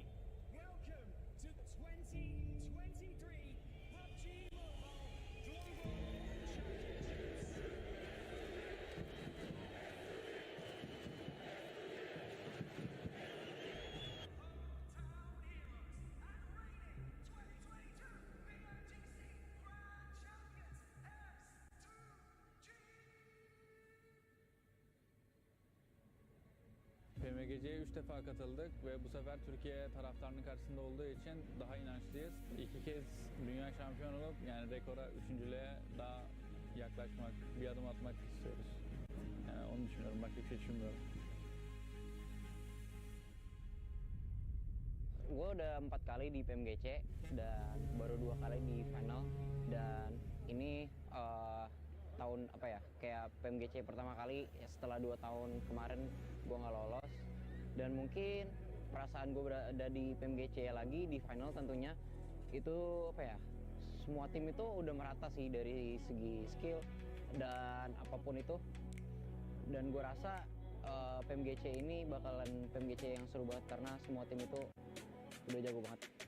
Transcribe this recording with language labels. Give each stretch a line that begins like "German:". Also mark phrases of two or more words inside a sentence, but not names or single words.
English: Welcome to the 2023 PUBG Mobile Global Championships. Hometown heroes and reigning 2022 PMGC Grand Champions
Turkish: PMGC'ye 3 defa katıldık ve bu sefer Türkiye taraftarının karşısında olduğu için daha inançlıyız. 2 kez dünya şampiyonu olup yani rekora, 3.lüğe daha yaklaşmak, bir adım atmak istiyoruz. Yani onu düşünüyorum, başka bir şey düşünmüyorum.
Indonesian: Gue udah 4 kali di PMGC dan baru 2 kali di final, dan ini tahun apa ya, kayak PMGC pertama kali ya, setelah 2 tahun kemarin gue nggak lolos, dan mungkin perasaan gue berada di PMGC lagi di final tentunya itu apa ya, semua tim itu udah merata sih dari segi skill dan apapun itu, dan gue rasa PMGC ini bakalan PMGC yang seru banget karena semua tim itu udah jago banget.